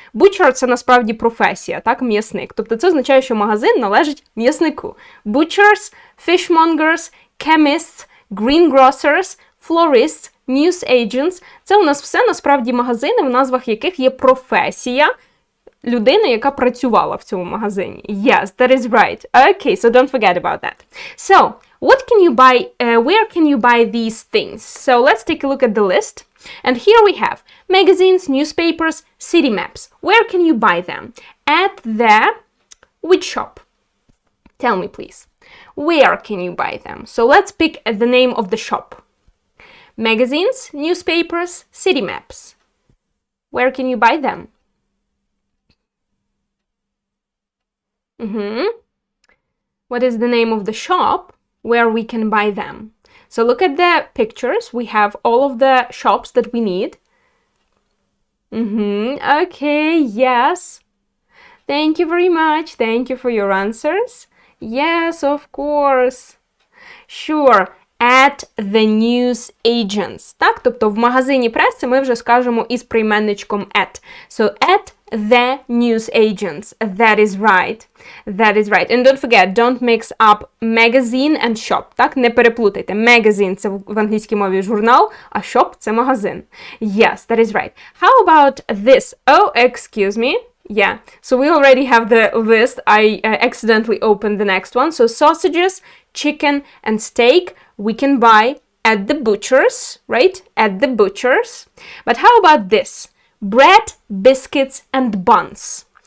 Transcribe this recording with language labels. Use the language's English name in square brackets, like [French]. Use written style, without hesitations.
[Ukrainian] Butcher – це насправді професія, так, м'ясник. Тобто це означає, що магазин належить м'яснику. Butchers, fishmongers, chemists, greengrocers, florists, newsagents – це у нас все насправді магазини, в назвах яких є професія людини, яка працювала в цьому магазині. [English] Yes, that is right. Okay, so don't forget about that. So, what can you buy, where can you buy these things? So, let's take a look at the list. And here we have magazines, newspapers, city maps. Where can you buy them? At the which shop? Tell me, please. Where can you buy them? So, let's pick the name of the shop. Magazines, newspapers, city maps. Where can you buy them? What is the name of the shop where we can buy them? So look at the pictures. We have all of the shops that we need. Okay, yes. Thank you very much. Thank you for your answers. Yes, of course. Sure. At the news agents. [Ukrainian] Так, тобто в магазині преси ми вже скажемо із прийменничком at. [English] So at the news agents. That is right. That is right. And don't forget, don't mix up magazine and shop. [Ukrainian] Так, не переплутайте. Magazine – це в англійській мові журнал, а shop – це магазин. [English] Yes, that is right. How about this? Oh, excuse me. Yeah, so we already have the list. I accidentally opened the next one. So sausages, chicken, and steak we can buy at the butchers, right? At the butchers. But how about this? Bread, biscuits, and buns.